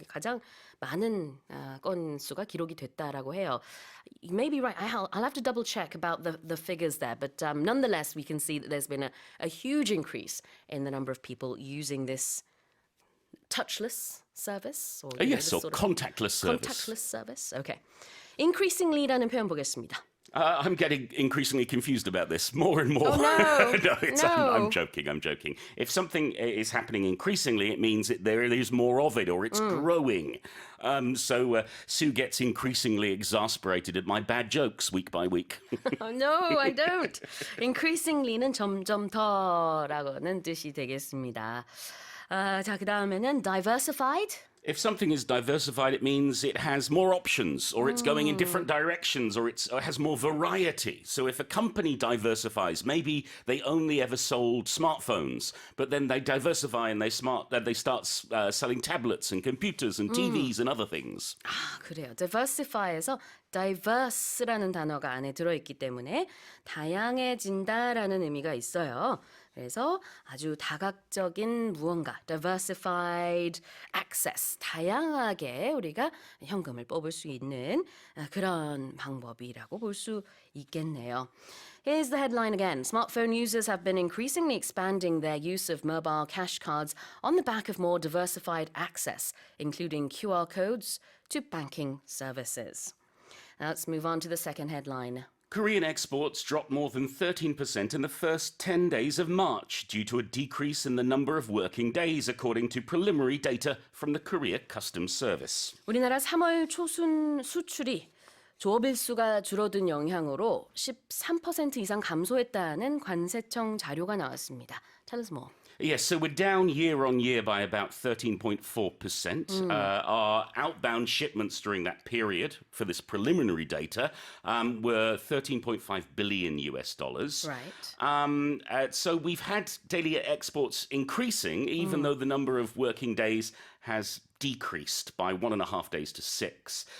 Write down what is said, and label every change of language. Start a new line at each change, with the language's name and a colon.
Korean: 가장 많은 건수가 기록이 됐다라고 해요.
English: You may be right. I'll have to double check about the figures there, but nonetheless, we can see that there's been a huge increase in the number of people using this touchless service. Or, Yes, this or sort of contactless service. contactless service. Okay.
Korean: Increasingly라는 표현 보겠습니다.
English: I'm getting increasingly confused about this more and more. Oh, no. I'm joking. If something is happening increasingly, it means that there is more of it or it's growing. So Sue gets increasingly exasperated at my bad jokes week by week. Oh, no, I don't.
Korean: Increasingly는 점점 더라고는 뜻이 되겠습니다. 자, 그 다음에는 diversified.
English: If something is diversified, it means it has more options, or it's going in different directions, or it has more variety. So if a company diversifies, maybe they only ever sold smartphones, but then they diversify and they start selling tablets and computers and TVs and other things.
Korean: 그래요. diversify에서 diverse라는 단어가 안에 들어있기 때문에 다양해진다라는 의미가 있어요. 그래서 아주 다각적인 무언가, diversified access, 다양하게 우리가 현금을 뽑을 수 있는 그런 방법이라고 볼 수 있겠네요.
English: Here's the headline again. Smartphone users have been increasingly expanding their use of mobile cash cards on the back of more diversified access, including QR codes to banking services. Now let's move on to the second headline. Korean exports dropped more than 13% in the first 10 days of March due to a decrease in the number of working days, according to preliminary data from the Korea Customs Service.
Korean: 우리나라 3월 초순 수출이 조업일수가 줄어든 영향으로 13% 이상 감소했다는 관세청 자료가 나왔습니다.
English: Tell us more. Yes, so we're down year on year by about 13.4%. Our outbound shipments during that period for this preliminary data were 13.5 billion US dollars. Right. So we've had daily exports increasing, even though the number of working days has decreased by 1.5 days to 6.